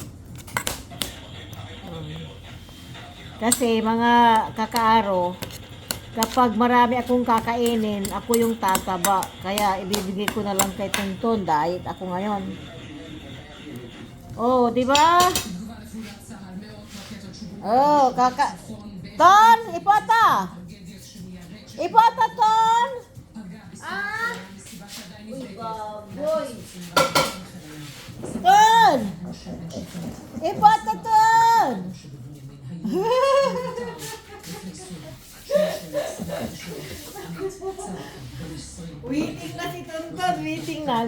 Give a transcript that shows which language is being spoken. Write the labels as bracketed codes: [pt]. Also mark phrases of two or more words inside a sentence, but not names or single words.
[tl] Kasi mga kakaaro, kapag marami akong kakainin, ako yung tataba. Kaya ibibigay ko na lang kay Tonton. Diet ako ngayon. Oh, di ba? Oh, Ton, ipota. Ipota, Ton. Ah? Uy, baboy. Ton! Ipota, Ton! Waiting na si Tonton. Waiting na.